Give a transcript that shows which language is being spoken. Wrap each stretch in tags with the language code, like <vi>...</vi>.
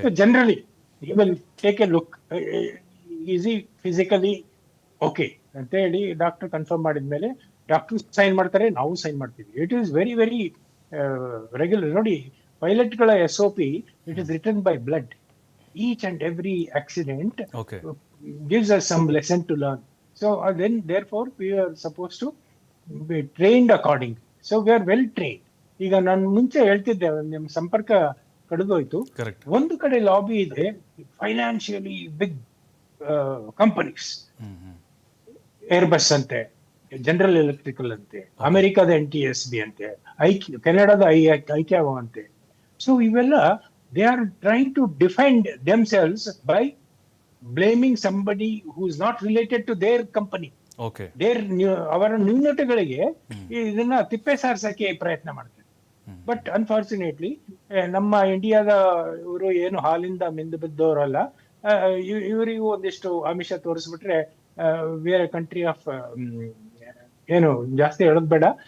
<kn>ಅಥವಾ generally</kn> <en>you will take a look</en> <kn>easy physically okay ಅಂತ ಹೇಳಿ ಡಾಕ್ಟರ್ ಕನ್ಫರ್ಮ್ ಮಾಡಿದ್ಮೇಲೆ ಡಾಕ್ಟರ್ ಸೈನ್ ಮಾಡ್ತಾರೆ, ನಾವು ಸೈನ್ ಮಾಡ್ತೀವಿ.</kn> <en>It is very very regular.</en> <kn>ನೋಡಿ, ಪೈಲಟ್ಗಳ</kn> <en>SOP, it is written by blood. Each and every accident Okay. gives us some lesson to learn. So then therefore we are supposed to be trained accordingly. So we are well trained.</en> <kn>ಈಗ ನಾನು ಮುಂಚೆ ಹೇಳ್ತಿದ್ದೆ, ನಿಮ್ಮ ಸಂಪರ್ಕ ಕಡಿದೋಯ್ತು.</kn> <en>Correct.</en> <kn>ಒಂದು ಕಡೆ lobby ಇದೆ, financially big companies, Airbus ಅಂತೆ, ಜನರಲ್ ಎಲೆಕ್ಟ್ರಿಕಲ್ ಅಂತೆ, ಅಮೆರಿಕದ NTSB ಅಂತೆ, ಕೆನಡಾದ ಐಕ್ಯಾವೋ ಅಂತೆ. ಸೊ ಇವೆಲ್ಲ</kn> <en>they are trying to defend themselves by blaming somebody who is not related to their company. Okay.</en> <kn>ಅವರ ನ್ಯೂನತೆಗಳಿಗೆ ಇದನ್ನ ತಿಪ್ಪೆ ಸಾರ್ಸಕ್ಕೆ ಪ್ರಯತ್ನ ಮಾಡ್ತಾರೆ. ಬಟ್ ಅನ್ಫಾರ್ಚುನೇಟ್ಲಿ ನಮ್ಮ ಇಂಡಿಯಾದ ಇವರು ಏನು ಹಾಲಿಂದ ಮಿಂದು ಬಿದ್ದವರಲ್ಲ. ಇವರಿಗೂ ಒಂದಿಷ್ಟು ಆಮಿಷ ತೋರಿಸ್ಬಿಟ್ರೆ ಬೇರೆ ಕಂಟ್ರಿ ಆಫ್ ಏನು ಜಾಸ್ತಿ ಹೇಳೋದ್ ಬೇಡ.</kn>